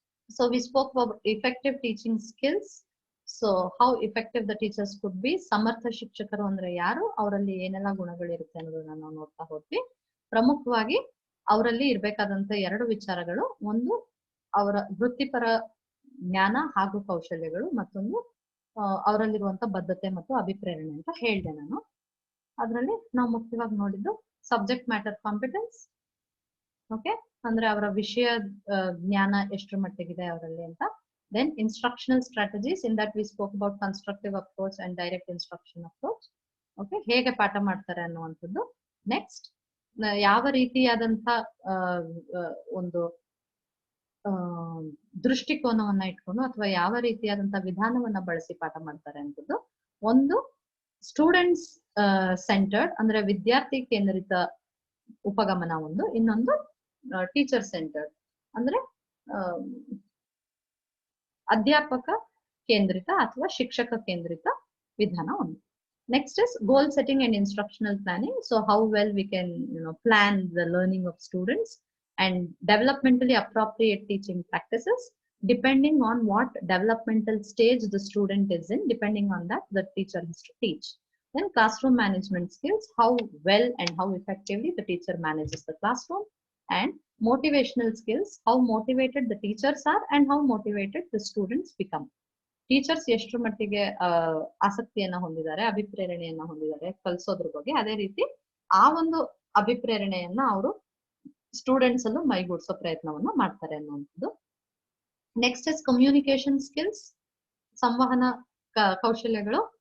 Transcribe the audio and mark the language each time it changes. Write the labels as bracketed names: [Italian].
[English] So we spoke about effective teaching skills. So how effective the teachers could be. [Kannada] ಸಮರ್ಥ ಶಿಕ್ಷಕರು ಅಂದ್ರೆ ಯಾರು, ಅವರಲ್ಲಿ ಏನೆಲ್ಲ ಗುಣಗಳಿರುತ್ತೆ ಅನ್ನೋದನ್ನ ನಾವು ನೋಡ್ತಾ ಹೋದ್ವಿ. ಪ್ರಮುಖವಾಗಿ ಅವರಲ್ಲಿ ಇರಬೇಕಾದಂತ ಎರಡು ವಿಚಾರಗಳು, ಒಂದು ಅವರ ವೃತ್ತಿಪರ ಜ್ಞಾನ ಹಾಗೂ ಕೌಶಲ್ಯಗಳು, ಮತ್ತೊಂದು ಅವರಲ್ಲಿರುವಂತ ಬದ್ಧತೆ ಮತ್ತು ಅಭಿಪ್ರೇರಣೆ ಅಂತ ಹೇಳಿದೆ ನಾನು. ಅದರಲ್ಲಿ ನಾವು ಮುಖ್ಯವಾಗಿ ನೋಡಿದ್ದು ಸಬ್ಜೆಕ್ಟ್ ಮ್ಯಾಟರ್ ಕಾಂಪಿಟೆನ್ಸ್. ಓಕೆ, ಅಂದ್ರೆ ಅವರ ವಿಷಯ ಜ್ಞಾನ ಎಷ್ಟರ ಮಟ್ಟಿಗಿದೆ ಅವರಲ್ಲಿ ಅಂತ. [English] Then instructional strategies, in that we spoke about constructive approach and direct instruction approach. [Kannada] Okay, ಹೇಗೆ ಪಾಠ ಮಾಡ್ತಾರೆ ಅನ್ನುವಂಥದ್ದು. ನೆಕ್ಸ್ಟ್, ಯಾವ ರೀತಿಯಾದಂತ ಒಂದು ದೃಷ್ಟಿಕೋನವನ್ನ ಇಟ್ಕೊಂಡು ಅಥವಾ ಯಾವ ರೀತಿಯಾದಂತ ವಿಧಾನವನ್ನ ಬಳಸಿ ಪಾಠ ಮಾಡ್ತಾರೆ ಅಂತದ್ದು. ಒಂದು ಸ್ಟೂಡೆಂಟ್ಸ್ ಸೆಂಟರ್ಡ್ ಅಂದ್ರೆ ವಿದ್ಯಾರ್ಥಿ ಕೇಂದ್ರಿತ ಉಪಗಮನ ಒಂದು, ಇನ್ನೊಂದು ಟೀಚರ್ ಸೆಂಟರ್ಡ್ ಅಂದ್ರೆ ಅಧ್ಯಾಪಕ ಕೇಂದ್ರಿತ ಅಥವಾ ಶಿಕ್ಷಕ ಕೇಂದ್ರಿತ ವಿಧಾನ ಒಂದು. [English] Next is goal setting and instructional planning. So how well we can plan the learning of students and developmentally appropriate teaching practices depending on what developmental stage the student is in. Depending on that, the teacher has to teach. Then classroom management skills, how well and how effectively the teacher manages the classroom. And motivational skills, how motivated the teachers are and how motivated the students become. [Kannada] Teachers ಎಷ್ಟು ಮಟ್ಟಿಗೆ ಆಸಕ್ತಿಯನ್ನ ಹೊಂದಿದ್ದಾರೆ, ಅಭಿಪ್ರೇರಣೆಯನ್ನ ಹೊಂದಿದ್ದಾರೆ ಕಲಿಸೋದ್ರ ಬಗ್ಗೆ, ಅದೇ ರೀತಿ ಆ ಒಂದು ಅಭಿಪ್ರೇರಣೆಯನ್ನ ಅವರು ಸ್ಟೂಡೆಂಟ್ಸ್ ಅಲ್ಲೂ ಮೈಗೂಡಿಸೋ ಪ್ರಯತ್ನವನ್ನ ಮಾಡ್ತಾರೆ ಅನ್ನುವಂಥದ್ದು. [English] next is communication skills, [Kannada] ಸಂವಹನ ಕೌಶಲ್ಯಗಳು.